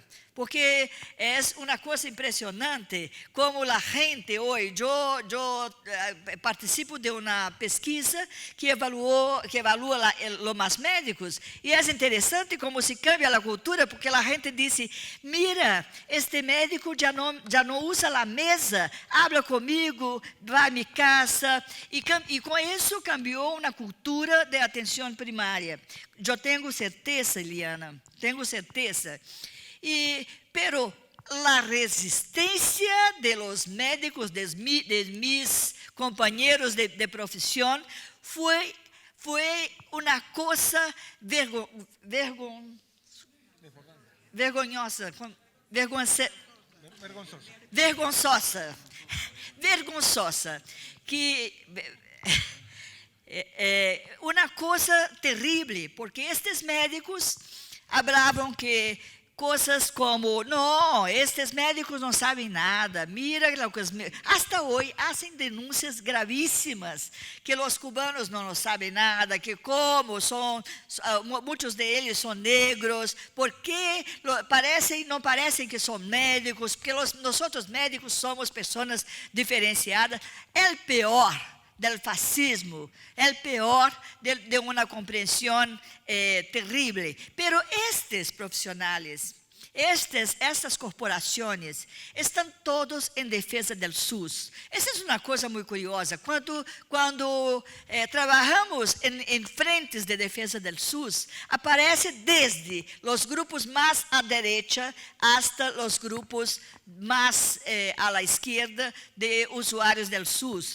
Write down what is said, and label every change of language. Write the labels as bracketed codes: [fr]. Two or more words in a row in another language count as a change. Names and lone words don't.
[pt] Porque é uma coisa impressionante como a gente hoje, eu participo de uma pesquisa que evalua os médicos, e é interessante como se cambia a cultura, porque a gente disse, mira, este médico já não usa a mesa, habla comigo, vai à minha casa, e com isso cambiou uma cultura de atenção primária. Eu tenho certeza, Eliana, tenho certeza. [es] Pero la resistencia de los médicos, de mis compañeros de profesión, fue una cosa vergonzosa, que una cosa terrible, [pt] porque estes médicos hablavam que coisas como, não, estes médicos não sabem nada, mira, hasta hoje hacen denúncias gravíssimas, que os cubanos não sabem nada, que como muitos deles são negros, porque não parecem que são médicos, porque nós outros médicos somos pessoas diferenciadas. É o pior [es] del fascismo, el peor de una comprensión terrible. Pero estos profesionales, estas [pt] corporações, estão todos em defesa do SUS. Essa é uma coisa muito curiosa. Quando trabalhamos em frentes de defesa do SUS, aparece desde os grupos mais à direita hasta os grupos mais à la esquerda de usuários do SUS.